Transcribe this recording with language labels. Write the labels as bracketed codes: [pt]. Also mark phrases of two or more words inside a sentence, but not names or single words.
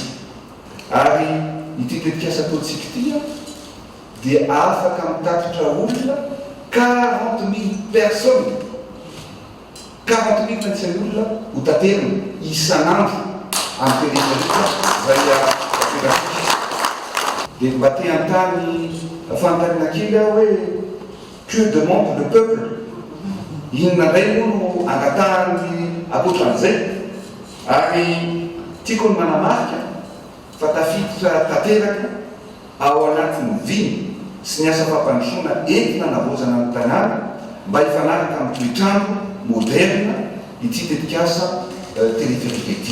[mg] Ary ity tetikasa ataontsika ity dia afaka mitatitra olona 40 000 personnes. 40 000 mantsy olona ho taterina isanandro amin'ny teleferika zay dia mba te an-tany fantarina kely aho hoe [fr] que demande le peuple. [mg] Inona indray moa no angatahany akoatran'izay ary tiako ny manamarika fa tafiditra tanteraka ao anatin'ny viny sy ny asa fampandrosoana entina navozana ny tanàna mba hifanaraka amin'ny toetrandro moderna ity tetikasa teleferika ity.